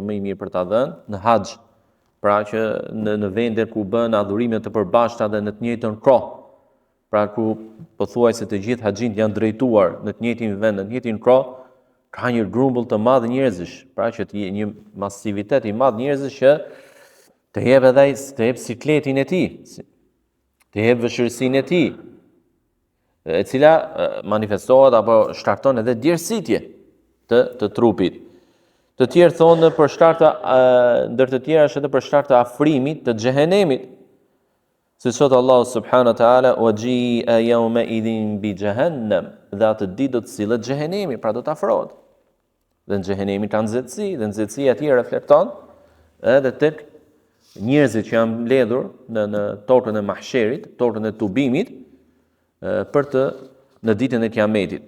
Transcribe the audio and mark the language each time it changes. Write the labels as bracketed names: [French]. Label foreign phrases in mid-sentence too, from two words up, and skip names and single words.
[Albanian] më I mirë për ta dhënë, në haxh, pra që në vende ku bën adhurime të përbashkëta dhe në të njëjtën kohë, pra ku pothuajse të gjithë haxhinët janë drejtuar në të njëjtin vend, në të njëjtin kohë, ka një grumbull të madh njerëzish, pra që të një masivitet I madh njerëzish që të jep edhe të jep sikletin e tij, të jep vështirësinë e tij, e cila manifestohet apo shkarton edhe djersitje të trupit. Të tjerë thonë për shkak të ndër të tjera është edhe për shkak të afrimit të xhehenemit. Si thot [Arabic] Allahu سبحانه وتعالى, "وجيء يومئذ بجهنم", [Albanian] dhe atë ditë do të sillet xhehenemi, pra do të afrohet. Dhe në xhehenemi ka nxehtësi, dhe nxehtësia e tij reflekton edhe tek njerëzit që janë mbledhur në tokën e mahsherit, tokën e tubimit, për të në ditën e Kiametit.